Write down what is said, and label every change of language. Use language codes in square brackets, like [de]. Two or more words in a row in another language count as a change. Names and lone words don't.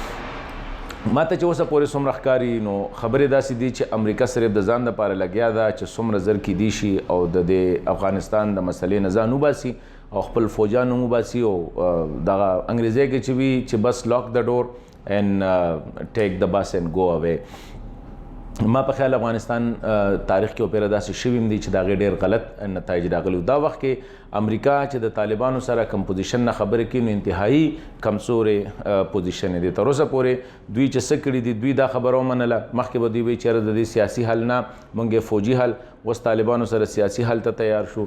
[ps] ما ته چې اوسه پورې څومره ښکاري نو خبرې داسې دي چې امریکا صرف د ځان دپاره لګیا ده چې څومره زر کیدی شي او د افغانستان د مسلې نه ځان وباسي او خپل فوجان هم وباسي او دغه انګریزۍ کې چې وي چې بس [en] lock the door and take the bus and go away. [ps] ما په خیال افغانستان تاریخ کې اوپیره داسې شوي هم دي چې د هغې ډېر غلط نتایج راغلي. دا وخت کې امریکا چې د طالبانو سره کم پوزیشن نه خبرې کوي نو انتهایی کمزورې پوزیشن دی. تر اوسه پورې دوی چې څه کړي دي دوی دا خبره ومنله. مخکې به دوی وایي چېرې د دې سیاسي حل نه موږ فوجي حل اوس طالبانو سره سیاسي حل ته تیار شو.